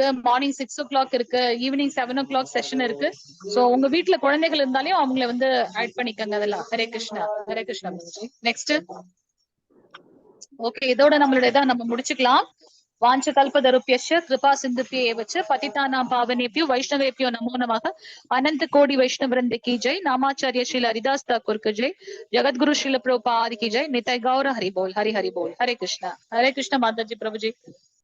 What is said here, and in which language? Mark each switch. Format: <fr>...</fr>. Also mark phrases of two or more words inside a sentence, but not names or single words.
<en>morning 6 o'clock</en> <ta>இருக்கு,</ta> <en>evening 7 o'clock session</en> <ta>இருக்கு. சோ உங்க வீட்டுல குழந்தைகள் இருந்தாலும் அவங்களை வந்து ஆட் பண்ணிக்கங்க அதெல்லாம். ஹரே கிருஷ்ணா. ஹரே கிருஷ்ணா.</ta> <en>next okay,</en> <ta>இதோட நம்மளுடைய இதை நம்ம முடிச்சுக்கலாம்.</ta> <sa>वाञ्छ कल्पतरुभ्यस्य कृपा सिन्धुभ्य एवच्च पतितानां पावनेभ्यो वैष्णवेभ्यो नमो नमः.</sa> <hi>अनंत कोटि वैष्णव वृंद की जय. नामाचार्य श्रील हरिदास ठाकुर की जय. जगत गुरु श्रील प्रभुपाद की जय. निताय गौर हरि बोल, हरि हरि बोल. हरे कृष्णा माता जी, प्रभु जी.</hi>